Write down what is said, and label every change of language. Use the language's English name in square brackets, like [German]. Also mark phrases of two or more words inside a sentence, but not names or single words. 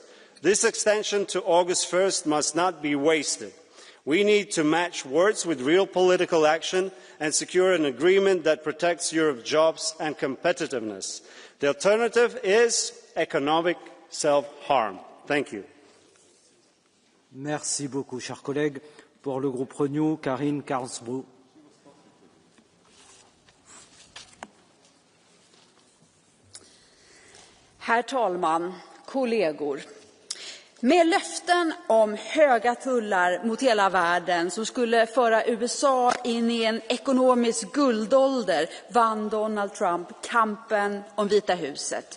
[English] This extension to August 1st must not be wasted. We need to match words with real political action and secure an agreement that protects Europe's jobs and competitiveness. The alternative is economic self-harm. Thank you. [French] Merci beaucoup, chers collègues. Pour le groupe Renew, Karine Karlsbro. [Swedish] Herr talman, kollegor. Med löften om höga tullar mot hela världen som skulle föra USA in i en ekonomisk guldålder vann Donald Trump kampen om Vita huset.